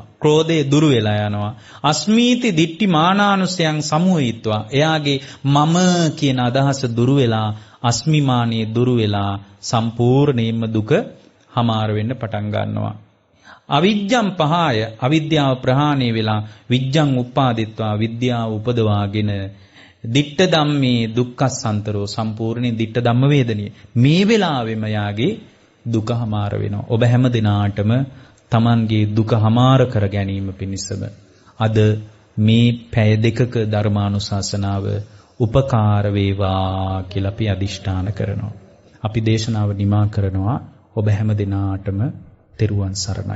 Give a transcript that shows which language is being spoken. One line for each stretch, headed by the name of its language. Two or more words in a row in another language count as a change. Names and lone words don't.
Sinhala: ක්‍රෝධය දුරු වෙලා යනවා.
Pali: අස්මීති දිට්ඨි මානානුසයන් සමුහිත්වා.
Sinhala: එයාගේ මම කියන අදහස දුරු වෙලා අස්මිමානිය දුරු වෙලා සම්පූර්ණයෙන්ම දුක හමාර වෙන්න පටන් ගන්නවා.
Pali: අවිජ්ජං පහය
Sinhala: අවිද්‍යාව ප්‍රහාණය වෙලා
Pali: විජ්ජං උප්පාදිත්වා
Sinhala: විද්‍යාව උපදවාගෙන
Pali: දිට්ඨ ධම්මේ දුක්ඛසන්තරෝ
Sinhala: සම්පූර්ණේ
Pali: දිට්ඨ ධම්ම වේදනිය
Sinhala: මේ වෙලාවෙම යාගේ දුක හමාර වෙනවා. ඔබ හැම දිනාටම Tamanගේ දුක හමාර කර ගැනීම පිණිසම අද මේ පැය දෙකක ධර්මානුශාසනාව උපකාර වේවා කියලා අපි අදිෂ්ඨාන කරනවා. අපි දේශනාව නිමා කරනවා. ඔබ හැම දිනාටම තෙරුවන් සරණයි.